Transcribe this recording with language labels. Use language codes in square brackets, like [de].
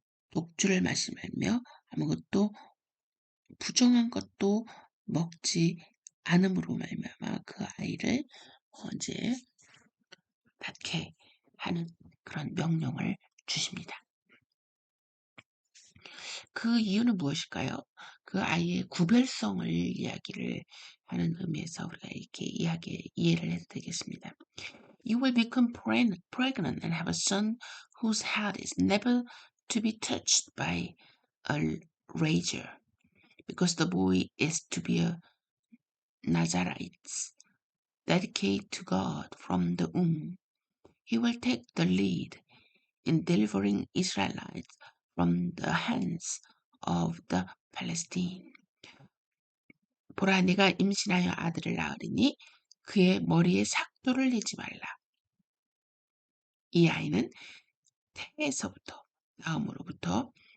[ko] 독주를 마시며 아무것도 부정한 것도 먹지 않음으로 말미암아 그 아이를 이제 낳게 하는 그런 명령을 주십니다. 그 이유는 무엇일까요? 그 아이의 구별성을 이야기를 하는 의미에서 우리가 이렇게 이해를 해도 되겠습니다. [en] You will become pregnant and have a son whose head is never to be touched by a razor, because the boy is to be a Nazarite, dedicated to God from the womb. He will take the lead in delivering Israelites from the hands of the Palestine. [ko] 보라, 네가 임신하여 아들을 낳으리니 그의 머리에 삭도를 내지 말라. 이 아이는 태에서 나옴으로부터